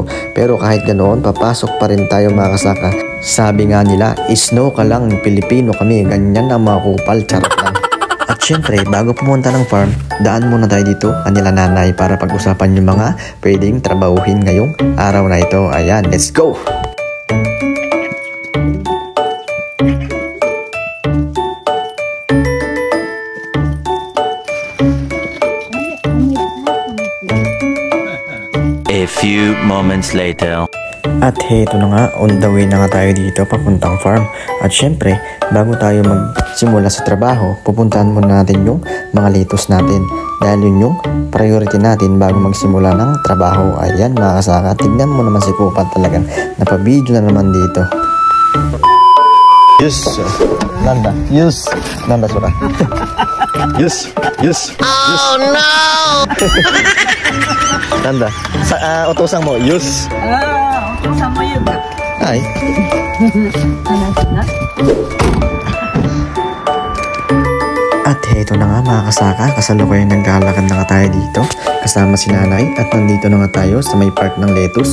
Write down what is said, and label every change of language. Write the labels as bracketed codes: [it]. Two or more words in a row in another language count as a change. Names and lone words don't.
[tl] Pero kahit ganoon, papasok pa rin tayo mga kasaka. Sabi nga nila, snow ka lang, Pilipino kami, ganyan ang mga kupal, charot lang. At syempre, bago pumunta ng farm, daan muna tayo dito kanila nanay para pag-usapan yung mga pwedeng trabahuhin ngayong araw na ito. Ayan, [en] let's go! A few moments later. [tl] At heto na nga, [en] on the way [tl] na nga tayo dito papuntang farm. At syempre, bago tayo magsimula sa trabaho, pupuntahan muna natin yung mga lettuce natin. Dahil yun yung priority natin bago magsimula ng trabaho. Ayan mga kasaka, tignan mo naman si Kupat, talagang napabidyo na naman dito. Yus! Nanda! Yus! Nanda sura! Yus! Yus! [en] Oh no! [tl] Nanda, utusan mo, Yus! Utusan mo yun. Ay. At heto na nga mga kasaka, kasalukuyan naglalakad na nga tayo dito kasama si nanay, at nandito na nga tayo sa may park ng lettuce.